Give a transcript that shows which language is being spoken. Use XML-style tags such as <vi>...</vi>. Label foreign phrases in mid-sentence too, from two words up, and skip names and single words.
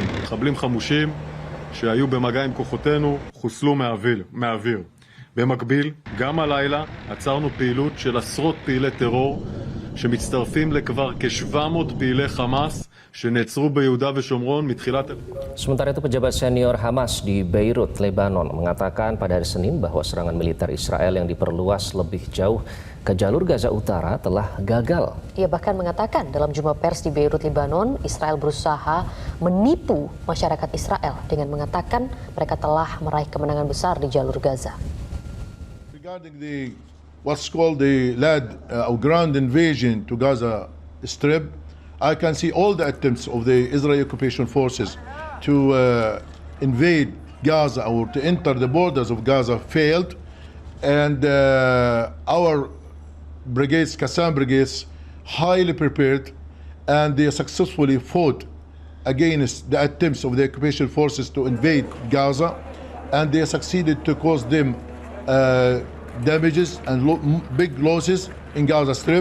<he>מחבלים חמושים שהיו במגע עם כוחותינו חוסלו מהאוויר. במקביל, גם הלילה עצרנו פעילות של עשרות פעילי טרור שמצטרפים לכבר כ-700 פעילי חמאס שנעצרו ביהודה ושומרון מתחילת...</he> <id>Sementara itu pejabat senior Hamas di Beirut, Lebanon mengatakan pada hari Senin bahwa serangan militer Israel yang diperluas lebih jauh ke jalur Gaza Utara telah gagal. Ia bahkan mengatakan dalam jumpa pers di Beirut, Lebanon, Israel berusaha menipu masyarakat Israel dengan mengatakan mereka telah meraih kemenangan besar di jalur Gaza.</id> <en>Regarding the what's called the ground invasion to Gaza Strip, I can see all the attempts of the Israeli occupation forces to invade Gaza or to enter the borders of Gaza failed, and our brigades, Qassam brigades, highly prepared, and they successfully fought against the attempts of the occupation forces to invade Gaza, and they succeeded to cause them damages and big losses in Gaza Strip.</en>